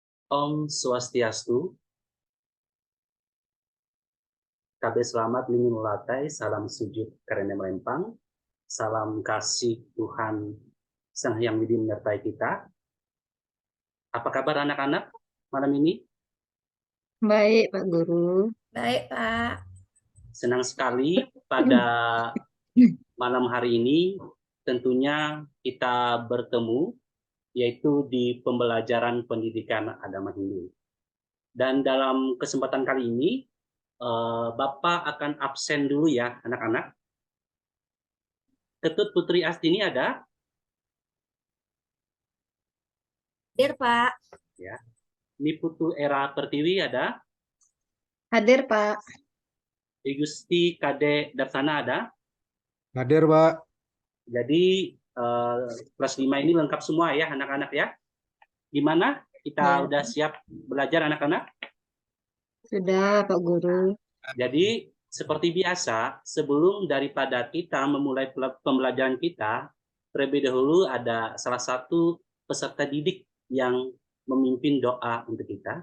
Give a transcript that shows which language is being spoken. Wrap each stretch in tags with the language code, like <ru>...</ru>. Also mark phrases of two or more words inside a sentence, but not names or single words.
<ban>Om Swastiastu,</ban> <id>Kabe selamat mingulatai, salam sujud karena melempang, salam kasih Tuhan Sang Hyang Widi menyertai kita. Apa kabar anak-anak malam ini? Baik, Pak Guru. Baik, Pak. Senang sekali pada malam hari ini tentunya kita bertemu yaitu di pembelajaran pendidikan agama Hindu. Dan dalam kesempatan kali ini Bapak akan absen dulu ya anak-anak. Ketut Putri Astini ada? Hadir, Pak. Ya. Niputu Era Pertiwi ada? Hadir, Pak. Igusti Kade Darsana ada? Hadir, Pak. Jadi kelas 5 ini lengkap semua ya anak-anak ya. Gimana? Kita udah siap belajar anak-anak? Sudah, Pak Guru. Jadi seperti biasa, sebelum daripada kita memulai pembelajaran kita, terlebih dahulu ada salah satu peserta didik yang memimpin doa untuk kita.</id>